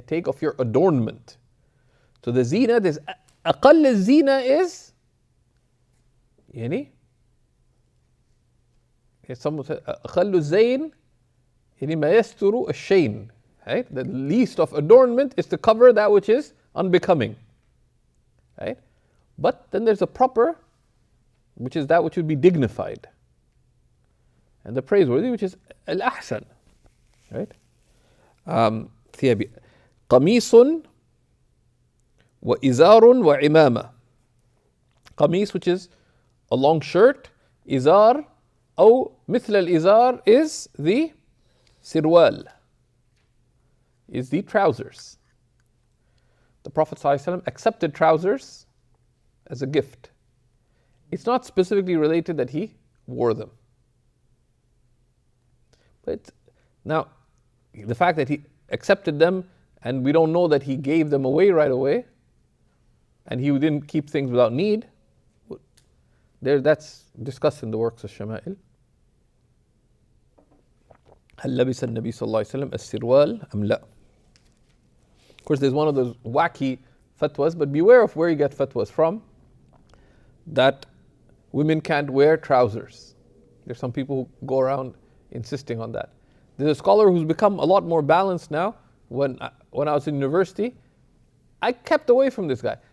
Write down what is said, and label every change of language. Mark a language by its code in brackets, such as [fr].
[en] Take off your adornment. So the zina, this [ar] أقل الزينة [en] is someone said [ar] أقل الزين ما يستر الشين. [en] Right? The least of adornment is to cover that which is unbecoming. Right? But then there's a proper, which is that which would be dignified. And the praiseworthy, which is al-ahsan. Right? [ar] ثيابي قميص وإزار وعمامة. [en] قميص, which is a long shirt. [ar] إزار أو مثل الإزار [en] is the sirwal, is the trousers. The Prophet ﷺ accepted trousers as a gift. It's not specifically related that he wore them. But now, the fact that he accepted them and we don't know that he gave them away right away, and he didn't keep things without need, that's discussed in the works of Shama'il. [ar] هل لبس النبي صلى الله عليه وسلم السروال أم لا? [en] Of course, there's one of those wacky fatwas, but beware of where you get fatwas from, that women can't wear trousers. There's some people who go around insisting on that. There's a scholar who's become a lot more balanced now. When I was in university, I kept away from this guy.